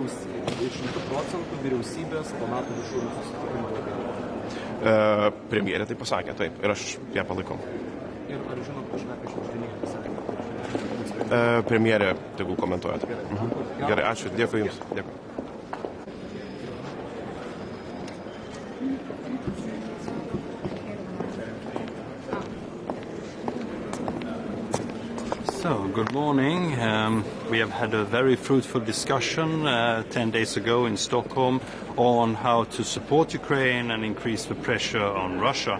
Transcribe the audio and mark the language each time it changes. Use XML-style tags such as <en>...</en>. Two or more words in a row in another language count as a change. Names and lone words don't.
<lt>100% vyriausybės po NATO viršūnių susitikimo. Premjerė tai pasakė, taip, ir aš ją palaikau. Ir ar žinot kažką apie šiandieninį pasakymą? Premjerė tegul komentuoja. Gerai, ačiū, dėkui Jums. Dėkui.</lt> <en>So, good morning. We have had a very fruitful discussion 10 days ago in Stockholm on how to support Ukraine and increase the pressure on Russia.</en>